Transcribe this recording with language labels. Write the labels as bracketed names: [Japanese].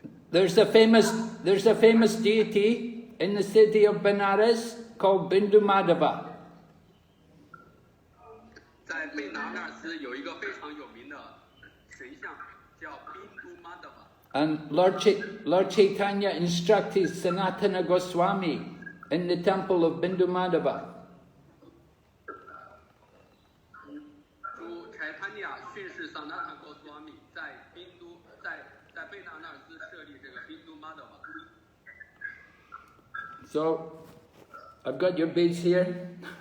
[English] There's a famous deity in the city of Benares called Bindhu Madhava. [Chinese] 在贝拿纳斯有一个非常有名的神像，叫 Bindhu Madhava。 [English] And Lord Chaitanya instructed Sanatana Goswami in the temple of Bindhu Madhava. [Chinese] 主柴坦尼亚训示桑纳坦哥斯瓦米在贝纳纳斯设立这个 Bindhu Madhava。 [English] So, I've got your beads here.